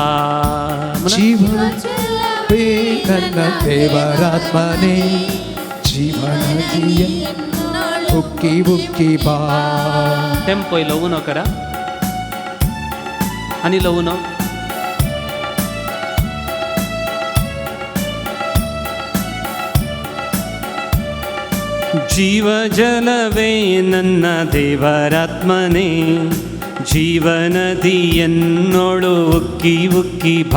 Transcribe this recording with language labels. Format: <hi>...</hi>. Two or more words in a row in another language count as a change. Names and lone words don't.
<kn>ಜೀವ ಜಲವೇ ನನ್ನ ದೇವರಾತ್ಮನೇ, ಜೀವನದಿ ಎನ್ನೋಳು ಉಕ್ಕಿ ಉಕ್ಕಿ ಬಾ.</kn> <kok>टेम्पो लवून करा आणि लवून.</kok> <kn>ಜೀವ ಜಲವೇ ನನ್ನ ದೇವರಾತ್ಮನೇ, ಜೀವನದಿ ಎನ್ನೋಳು ಉಕ್ಕಿ ಉಕ್ಕಿ ಬಾ.</kn>